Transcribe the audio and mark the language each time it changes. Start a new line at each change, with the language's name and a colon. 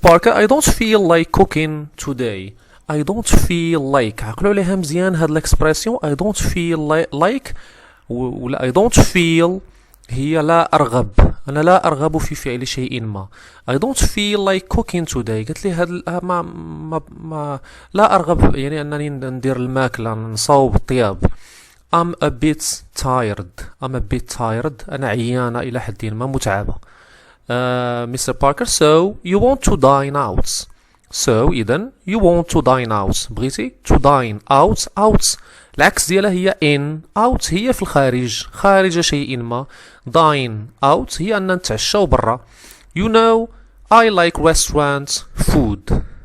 English: Parker, I don't feel like cooking today. I don't feel like.
Arabic: عقلوا عليها مزيان هاد الاكسبرسيون
English: I don't feel like
Arabic: ولا I don't feel هي لا أرغب، أنا لا أرغب في فعل شيء ما.
English: I don't feel like cooking today.
Arabic: قلت لي هاد ما لا أرغب يعني أنني ندير الماكلة نصاوب الطياب.
English: I'm a bit tired.
Arabic: أنا عيانة إلى حد ما، متعبة.
English: Mr. Parker, so you want to dine out. So إذن you want to dine out.
Arabic: بغيتي
English: to dine out
Arabic: العكس ديالها هي in. out هي في الخارج، خارج شيء ما. dine out هي أن نتعشاو برا.
English: You know I like restaurant food.